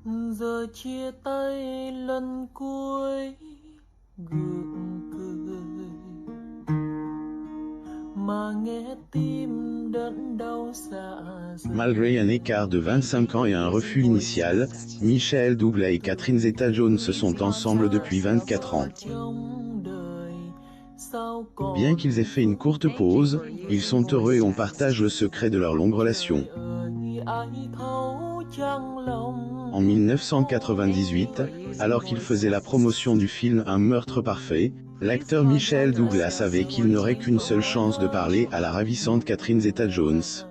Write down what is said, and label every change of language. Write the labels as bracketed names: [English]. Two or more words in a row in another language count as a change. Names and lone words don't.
[Vietnamese] Giờ chia tay lần cuối gượng cười mà nghe tim đớn đau dạ dày. [French] Malgré un écart de 25 ans et un refus initial, Michael Douglas et Catherine Zeta-Jones sont ensemble depuis 24 ans. Bien qu'ils aient fait une courte pause, ils sont heureux et on partage le secret de leur longue relation. En 1998, alors qu'il faisait la promotion du film Un meurtre parfait, l'acteur Michael Douglas savait qu'il n'aurait qu'une seule chance de parler à la ravissante Catherine Zeta-Jones.